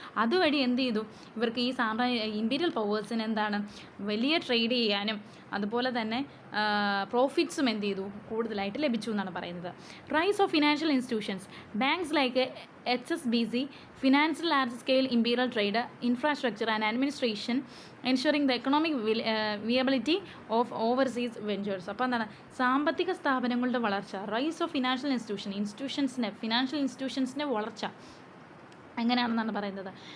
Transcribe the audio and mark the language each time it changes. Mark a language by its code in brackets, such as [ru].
[ml] അതുവഴി എന്ത് ചെയ്തു, ഇവർക്ക് ഈ ഇമ്പീരിയൽ പവേഴ്സിന് വലിയ ട്രേഡ് ചെയ്യാനും അതുപോലെ തന്നെ പ്രോഫിറ്റ്സും എന്ത് ചെയ്തു, കൂടുതലായിട്ട് ലഭിച്ചു എന്നാണ് പറയുന്നത്. [en] Rise of financial institutions, banks like HSBC finance large scale imperial trade, infrastructure and administration, ensuring the economic viability of overseas ventures. [ml] അപ്പോൾ സാമ്പത്തിക സ്ഥാപനങ്ങളുടെ വളർച്ച, റൈസ് ഓഫ് ഫിനാൻഷ്യൽ ഫിനാൻഷ്യൽ ഇൻസ്റ്റിറ്റ്യൂഷൻസിൻ്റെ വളർച്ച എങ്ങനെയാണെന്നാണ് പറയുന്നത്.